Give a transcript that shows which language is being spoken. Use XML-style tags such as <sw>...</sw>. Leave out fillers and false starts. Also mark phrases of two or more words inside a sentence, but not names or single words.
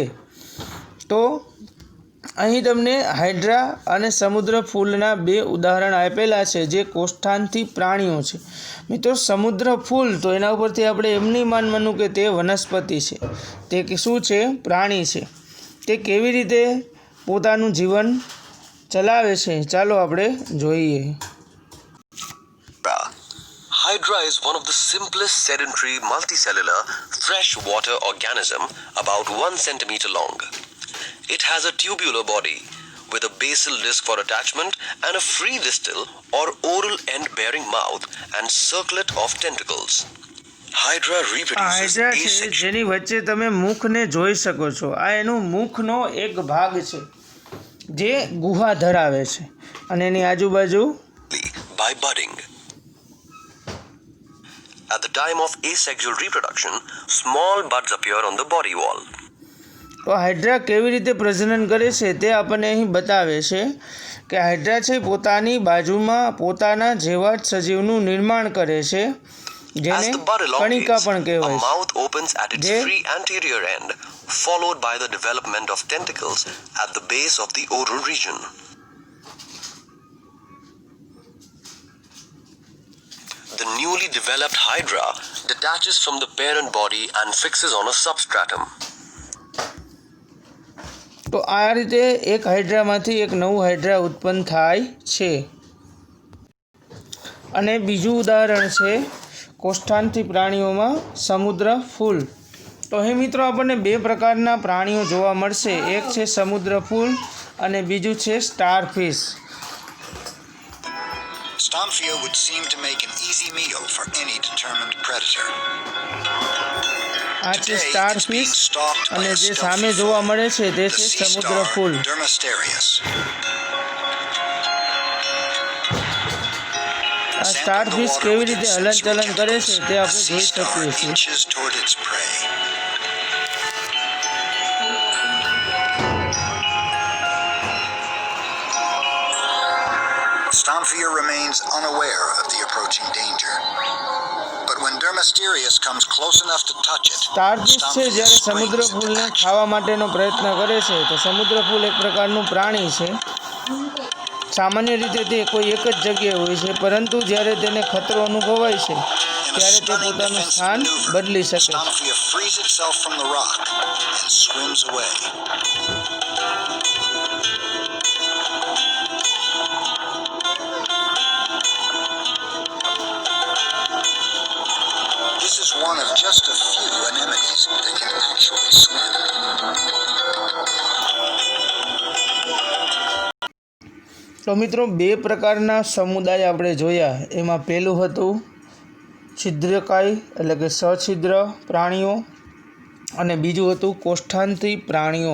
<gu>તો અહીં તમને હાઇડ્રા અને સમુદ્ર ફૂલના બે ઉદાહરણ આપેલા છે જે કોષ્ઠાંથી પ્રાણીઓ છે. મિત્રો, સમુદ્ર ફૂલ તો એના ઉપરથી આપણે એમ નહીં માનવાનું કે તે વનસ્પતિ છે, તે શું છે? પ્રાણી છે. તે કેવી રીતે પોતાનું જીવન ચલાવે છે ચાલો આપણે જોઈએ.</gu> <en>Hydra is one of the simplest sedentary multicellular freshwater organism about 1 centimeter long. It has a tubular body with a basal disc for attachment and a free distal or oral end bearing mouth and circlet of tentacles. Hydra reproduces asexually.</en> <gu>જેની વચ્ચે તમે મુખને જોઈ શકો છો, આ એનું મુખનો એક ભાગ છે જે ગુહા ધરાવે છે અને એની આજુબાજુ</gu> <en>by budding. At the time of asexual reproduction, small buds appear on the body wall.</en> <gu>તો હાઇડ્રા કેવી રીતે પ્રજનન કરે છે તે આપણને અહીં બતાવે છે. કે હાઇડ્રા છે પોતાની બાજુમાં પોતાના જેવા જ સજીવનું નિર્માણ કરે છે</gu> <en>As</en> <gu>જેને</gu> <en>the bud</en> <gu>કણિકા</gu> <en>elongates,</en> <gu>પણ</gu> <en>a</en> <gu>કહેવાય છે.</gu> <en>mouth opens at its</en> <gu>જે</gu> <en>free anterior end, followed by the development of tentacles at the base of the oral region. The newly developed hydra detaches from the parent body and fixes on a substratum.</en> <gu>તો આ રીતે એક હાઇડ્રામાંથી એક નવું હાઇડ્રા ઉત્પન્ન થાય છે. અને બીજું ઉદાહરણ છે કોષ્ઠાંથી પ્રાણીઓમાં સમુદ્ર ફૂલ. તો અહીં મિત્રો આપણને બે પ્રકારના પ્રાણીઓ જોવા મળશે. એક છે સમુદ્ર ફૂલ અને બીજું છે સ્ટારફિશ.</gu> <en>Stomphia would seem to make an easy meal for any determined predator.</en> <gu>આ છે</gu> <en>Today, it's being</en> <gu>સ્ટારફિશ</gu> <en>stalked by</en> <gu>અને</gu> <en>a</en> <gu>જે</gu> <en>stealthy</en> <gu>સામે</gu> <en>foe,</en> <gu>જોવા મળે છે તે</gu> <en>the</en> <gu>છે</gu> <en>sea</en> <gu>સમુદ્ર</gu> <en>star</en> <gu>ફૂલ.</gu> <en>Dermasterius.</en> <gu>આ સ્ટારફિશ કેવી રીતે હલનચલન કરે છે તે આપણે જોઈ શકીએ છીએ.</gu> <en>Inches toward its prey. Stomphia remains unaware of the approaching danger. But when Dermasterius comes close enough to touch it,</en> <gu>સ્ટારફિશ છે</gu> <en>Stomphia</en> <gu>જ્યારે સમુદ્ર</gu> <en>springs into</en> <gu>ફૂલને</gu> <en>action.</en> <gu>ખાવા માટેનો પ્રયત્ન કરે છે તો સમુદ્ર ફૂલ એક પ્રકારનું પ્રાણી છે. સામાન્ય રીતે તે કોઈ એક જ જગ્યાએ હોય છે, પરંતુ જ્યારે તેને ખતરો અનુભવાય છે</gu> <en>In a</en> <gu>ત્યારે તે</gu> <en>stunning</en> <gu>પોતાનું</gu> <en>defensive</en> <gu>સ્થાન</gu> <en>maneuver,</en> <gu>બદલી શકે છે.</gu> <en>Stomphia frees itself from the rock and swims away. This is one of just a few anemones that can actually swim.</en> <gu>તો મિત્રો બે પ્રકારના સમુદાય આપણે જોયા. એમાં પહેલું હતું છિદ્રકાય એટલે કે સછિદ્ર પ્રાણીઓ અને બીજું હતું કોષ્ઠાંથી પ્રાણીઓ.</gu>